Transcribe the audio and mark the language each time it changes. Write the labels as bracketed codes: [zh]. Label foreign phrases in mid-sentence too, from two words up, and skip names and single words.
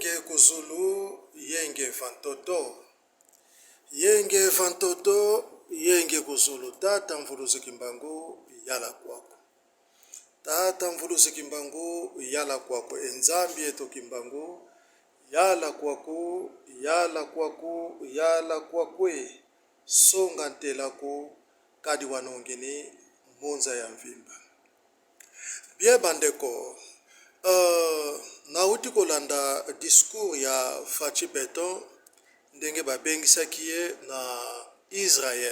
[kg] kuzulu yenge vantoto. Yenge vantoto, yenge kuzulu. Tata mvuluzi kimbangu yala kwako. Tata mvuluzi kimbangu yala kwako. Enzambi eto kimbangu yala kwako, yala kwako, yala kwakwe. Songa ntelako kadi wanongeni monza ya mvimba. [ln] Bien bandeko, nauti kolanda discours ya Fachi Beton ndenge babengisaki ye na Israël.